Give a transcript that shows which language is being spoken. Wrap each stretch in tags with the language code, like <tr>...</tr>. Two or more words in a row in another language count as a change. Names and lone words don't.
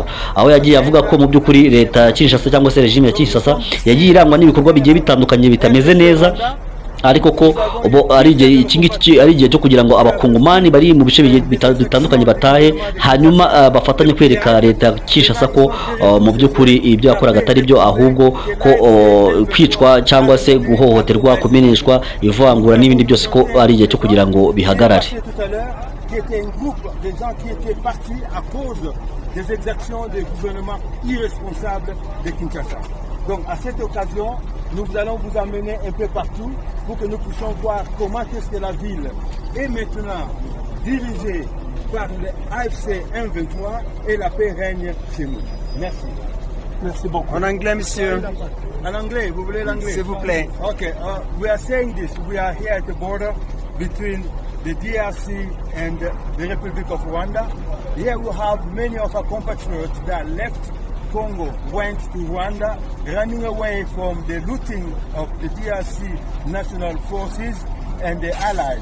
<rw>Aho yagiye avuga ko mu by'ukuri leta ya Kinshasa cyangwa se regime ya Kinshasa yagiye irangwa n'ibikorwa bigiye bitandukanye bitameze neza, ariko ko ari igihe cyo kugira ngo abakongomani bari mu bice bitandukanye batahe, hanyuma bafatanye kwereka leta ya Kinshasa ko mu by'ukuri ibyo yakoraga atari byo, ahubwo ko kwicwa cyangwa se guhohoterwa, kumeneshwa, ivangura n'ibindi byose ko ari igihe cyo kugira ngo bihagarare.</rw> <fr>Des exactions des gouvernements irresponsables de Kinshasa. Donc à cette occasion, nous allons vous emmener un peu partout pour que nous puissions voir comment est-ce que la ville est maintenant dirigée par le AFC M23 et la paix règne chez nous. Merci. Merci beaucoup. En anglais, monsieur. En anglais, vous voulez l'anglais? S'il vous plaît.</fr> <en>Okay, we are saying this. We are here at the border between the DRC and the Republic of Rwanda. Here we have many of our compatriots that left Congo, went to Rwanda, running away from the looting of the DRC national forces and the allies.</en>